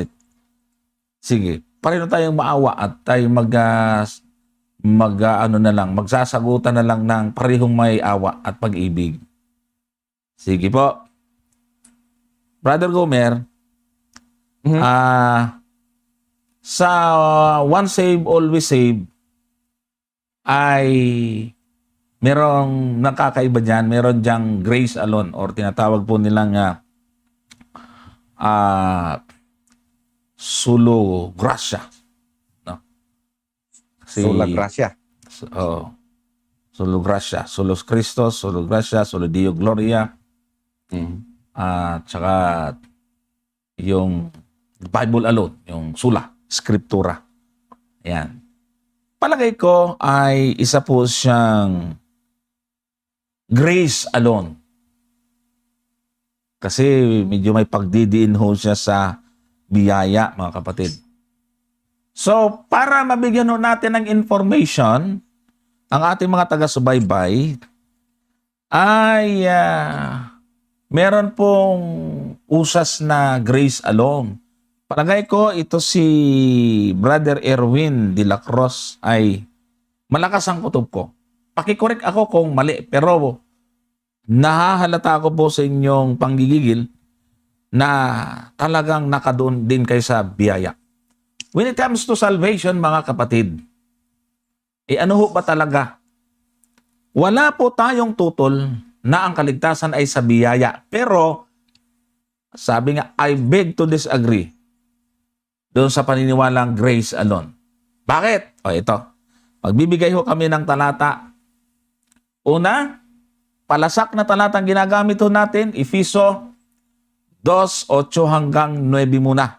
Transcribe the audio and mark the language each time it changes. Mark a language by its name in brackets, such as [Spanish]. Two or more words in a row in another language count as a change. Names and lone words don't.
[Filipino] Sige, pareho tayong maawa at tayo magsasagutan na lang ng parehong may awa at pag-ibig. Sige po. Brother Gomer, sa [English] once save, always save, [Filipino] ay merong nakakaiba dyan. Meron dyang [English] grace alone [Filipino] or tinatawag po nilang [Latin] solo gracia. [Filipino] No? [Latin] Sola gracia. Solo gracia. Solo Christos, solo gracia, solo Dio Gloria. [Filipino] At saka yung [English] Bible alone, [Filipino] yung [Latin] sula, scriptura. [Filipino] Ayan. Palagay ko ay isa po siyang [English] grace alone. [Filipino] Kasi medyo may pagdidiin ho siya sa biyaya, mga kapatid. So, para mabigyan ho natin ng information ang ating mga taga-subaybay, ay meron pong usas na [English] grace alone. [Filipino] Palagay ko, ito si Brother Erwin de la Cruz ay malakas ang kutob ko. Pakikorek ako kung mali, pero nahahalata ko po sa inyong panggigigil na talagang nakadoon din kayo sa biyaya. [English] When it comes to salvation, [Filipino] mga kapatid, ano ho ba talaga? Wala po tayong tutol na ang kaligtasan ay sa biyaya. Pero, sabi nga, [English] I beg to disagree [Filipino] doon sa paniniwalang [English] grace alone. [Filipino] Bakit? O ito, magbibigay ho kami ng talata. Una, palasak na talatang ginagamit ho natin, Efeso 2:8 hanggang 9 muna.